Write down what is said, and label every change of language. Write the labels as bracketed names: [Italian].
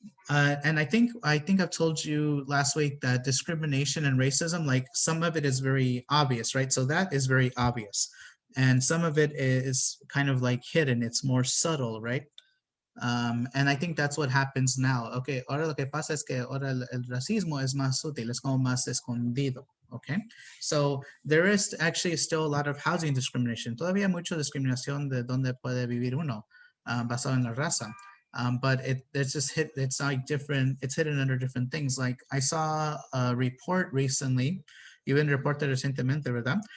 [English] And I think I've told you last week that discrimination and racism, like some of it is very obvious, right? So that is very obvious. And some of it is kind of like hidden. It's more subtle, right? And I think that's what happens now. [Spanish] Okay, ahora lo que pasa es que ahora el racismo es más sutil, es como más escondido. [English] Okay, so there is actually still a lot of housing discrimination. [Spanish] Todavía mucha discriminación de dónde puede vivir uno, basado en la raza. [English] But it's like different, it's hidden under different things. Like I saw a report recently, even reported [Spanish] recientemente, ¿verdad?